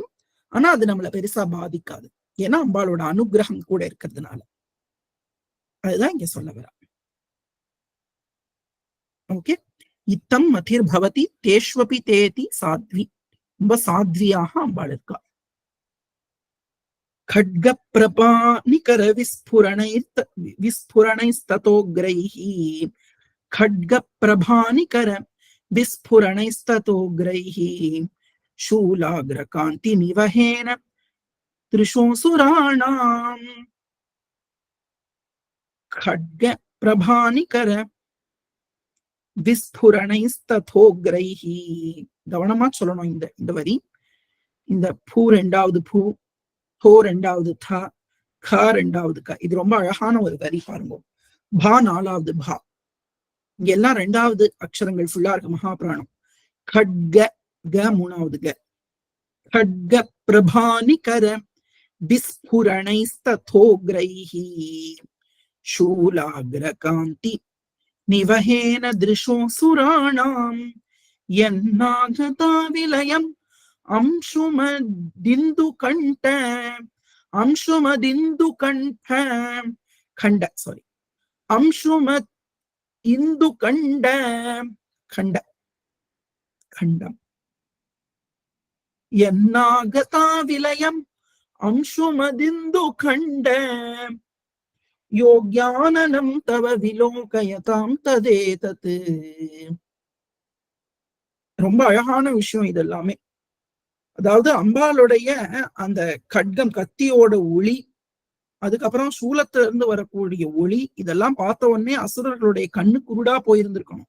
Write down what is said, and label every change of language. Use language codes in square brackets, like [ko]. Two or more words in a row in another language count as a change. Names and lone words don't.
[ta] ஆனா அது நம்மள பெருசா பாதிக்காது. ஏன்னா அம்பாளோட அனுகிரகம் கூட இருக்கிறதுனால. அதுதான் இங்க சொல்ல வர. ஓகே. [sa] इत्थम् मतिर् भवति तेष्वपि तेति साध्वि. [ta] ரொம்ப சாத்வியாக அம்பாள் இருக்கா. [sa] खड्ग प्रभा निकर विस्फुरणैस्ततोग्रैः खड्ग प्रभा निकर विस्फुरणैस्ततोग्रैः शूलाग्र कांति निवहेन त्रिशोऽसुराणाम् खड्ग प्रभा निकर विस्फुरणैस्ततोग्रैः. [ta] கவனமா சொல்லணும் இந்த வரி. இந்த பூ ரெண்டாவது பூ, ஹோ ரெண்டாவது தா, கா ரெண்டாவது க. இது ரொம்ப அழகான ஒரு வரி பாருங்க. பா நாலாவது பா. இங்க எல்லாம் ரெண்டாவது அக்ஷரங்கள் ஃபுல்லா இருக்கு. மகாபிராணம். खड्ग ग மூணாவது க. [sa] खड्ग प्रभानिकर विस्फुरणैस्तथोग्रैः शूलाग्र कांति निवहेन दृशोऽसुराणाम् यन्नागता विलयम् अंशुमदिन्दुकण्ठ खण्ड सॉरी अंशुमद इंदुकण्ड खण्ड खण्डम् यन्नागता विलयम् अंशुमदिन्दु कण्ड योग्याननम् तव विलोकयताम् तदेतत्. [ta] ரொம்ப அழகான விஷயம் இது எல்லாமே. அதாவது அம்பாளுடைய அந்த கட்கம், கத்தியோட ஒளி, அதுக்கப்புறம் சூலத்துல இருந்து வரக்கூடிய ஒளி, இதெல்லாம் பார்த்த உடனே அசுரர்களுடைய கண்ணு குருடா போயிருந்திருக்கணும்.